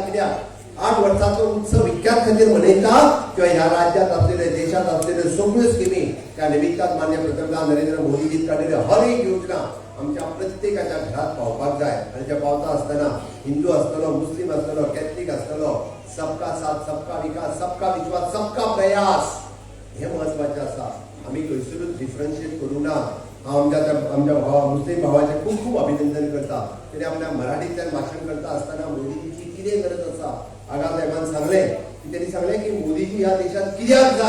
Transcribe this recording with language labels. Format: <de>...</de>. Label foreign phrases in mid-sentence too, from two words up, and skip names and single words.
<kok>कित्याक 8 वर्सांचो उत्सव इतक्याच खातीर मनयता किंवा ह्या राज्यात असलेले देशात असलेले सगळ्यो स्किमी त्या निमित्तान मान्य पंतप्रधान नरेंद्र मोदीजी काडिल्ले हर एक योजना आमच्या प्रत्येकाच्या घरात पावपाक जाय. आणि ते पावता आसतना हिंदू आसतलो मुस्लिम आसतलो कॅथलीक आसतलो</kok> <hi>सबका साथ सबका विकास सबका विश्वास सबका प्रयास</hi> <kok>हे महत्वाचे आसा. आमी खंयसरूच डिफरन्शिएट करूं ना. हांव आमच्या मुस्लिम भावाचे खूप खूप अभिनंदन करता. तेणे आपल्या मराठींतल्यान भाशण करता आसतना मोदीजीची कितें गरज आसा आगार साहेबान सांगले की त्यांनी सांगले की मोदीजी ह्या देशात कित्याक जाय.</kok>